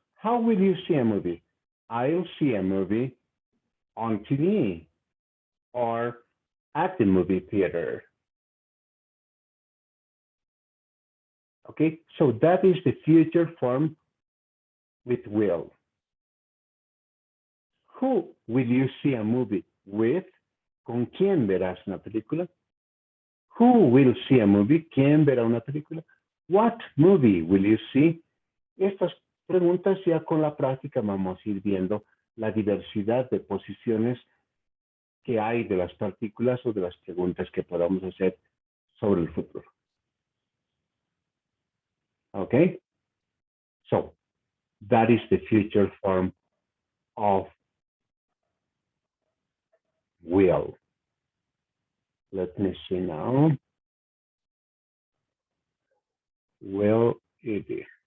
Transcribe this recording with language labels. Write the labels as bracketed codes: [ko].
[en] How will you see a movie? I'll see a movie on TV or at the movie theater. Okay, so that is the future form with will. Who will you see a movie with? [es] ¿Con quién verás una película? [en] Who will see a movie? [es] ¿Quién verá una película? [en] What movie will you see? [es] Estas preguntas ya con la práctica vamos a ir viendo la diversidad de posiciones que hay de las partículas o de las preguntas que podamos hacer sobre el futuro. [en] Okay? So, that is the future form of will. Let me see now. Will it be?